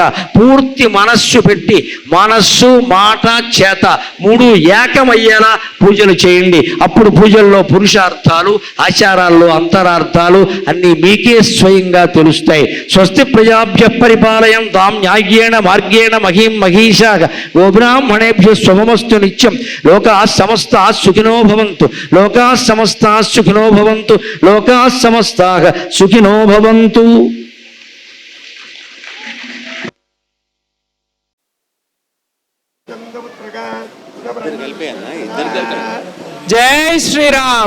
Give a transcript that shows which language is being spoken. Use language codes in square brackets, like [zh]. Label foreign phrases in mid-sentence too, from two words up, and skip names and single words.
[te] పూర్తి మనస్సు పెట్టి, మనస్సు మాట చేత 3 ఏకమయ్యేలా పూజలు చేయండి. అప్పుడు పూజల్లో పురుషార్థాలు, ఆచారాల్లో అంతరార్థాలు అన్నీ మీకే స్వయంగా తెలుస్తాయి. [sa] స్వస్తి ప్రజాభ్య పరిపాలయం తాం న్యాయేణ మార్గేణ మహీం మహీషా గోబ్రాహ్మణేభ్యో స్వమస్తు నిత్యం. లోకాః సమస్తాః సుఖినో భవంతు, లోకాః సమస్తాః సుఖినో భవంతు, లోకాః సమస్తాః సుఖినో భవంతు. [hi] जय श्री राम।